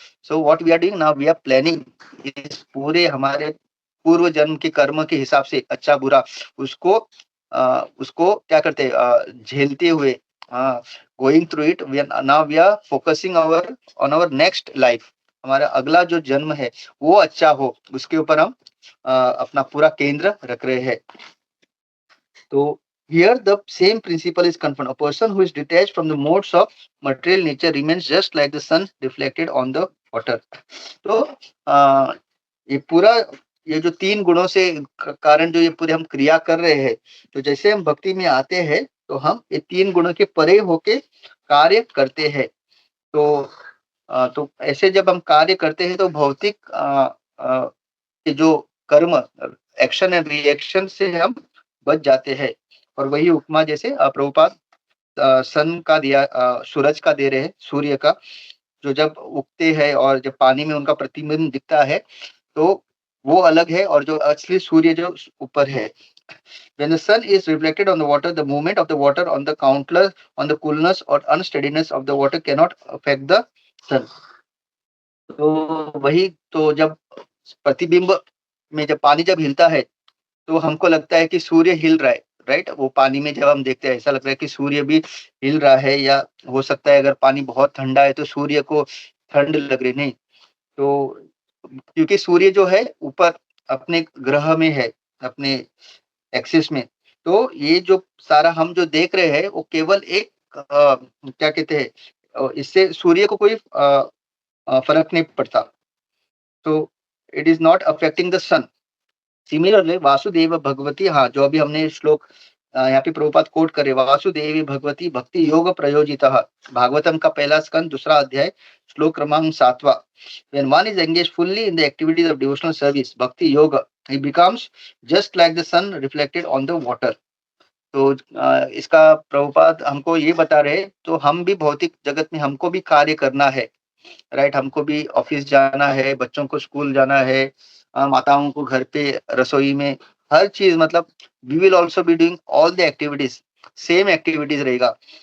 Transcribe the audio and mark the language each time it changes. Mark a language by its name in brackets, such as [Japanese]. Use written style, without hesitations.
[English] so what we are doing now, we are planning [Hindi] इस पूरे हमारे पूर्व जन्म के कर्म के हिसाब से अच्छा बुरा उसको उसको क्या करते हैं झेलते हुए, [English] Going through it, we are now we are focusing on our next life. [Hindi] हमारा अगला जो जन्म है वो अच्छा हो, उसके ऊपर हम अपना पूरा केंद्र रख रहे हैं। [English] So here the same principle is confirmed. A person who is detached from the modes of material nature remains just like the sun reflected on the water. [Hindi] तो ये पूरा ये जो 3 गुणों से कारण जो ये पूरे हम क्रिया कर रहे हैं, तो जैसे हम भक्ति में आते हैं, तो हम ये 3 गुणों के परे होके कार्य करते हैं। तो ऐसे जब हम कार्य करते हैं तो भौतिक ये जो कर्म एक्शन एंड रिएक्शन से हम बच जाते हैं। और वही उपमा जैसे प्रभुपाद सन का दिया, सूरज का दे रहे हैं, सूर्य का, जो जब उगते हैं और जब पानी में उनका प्रतिबिंब दिखता है, तो वो अलग है, और जो असली सूर्य जो ऊपर है। [English] When the sun is reflected on the water, the movement of the water on the countless, on the coolness or unsteadiness of the water cannot affect the sun. [Hindi] तो वही तो जब प्रतिबिंब में जब पानी जब हिलता है, तो हमको लगता है कि सूर्य हिल रहा है, राइट? वो पानी में जब हम देखते हैं ऐसा लगता है कि सूर्य भी हिल रहा है, या हो सकता है अगर पानी बहुत ठंडा है तो सूर्य को ठंड लग रही नहीं। तो क्योंकि सूर्य जो है ऊपर अपने ग्रह में है, अपने एक्सिस में। तो ये जो सारा हम जो देख रहे हैं वो केवल एक क्या कहते हैं इससे सूर्य को कोई फर्क नहीं पड़ता। तो [English] It is not affecting the sun. [Hindi] Similarly Vasudev Bhagwati, हाँ, जो अभी हमने श्लोक यहाँ पे प्रभुपाद कोट करे, [Sanskrit] वासुदेवी भगवती भक्ति योग प्रयोजितः, [Hindi] भागवतम का पहला स्कंद दूसरा अध्याय श्लोक क्रमांक 7वां। [English] When one is engaged fully in the activities of devotional service, bhakti yoga, he becomes just like the sun reflected on the water. [Hindi] तो इसका प्रभुपाद हमको ये बता रहे, तो हम भी भौतिक जगत में हमको भी कार्य करना है, राइट? हमको भी ऑफिस जाना है, बच्चों को स्कूल जाना है, माताओं को घर पे रसोई में हर चीज, मतलब [English] we will also be doing all the activities, same activities [Hindi] रहेगा।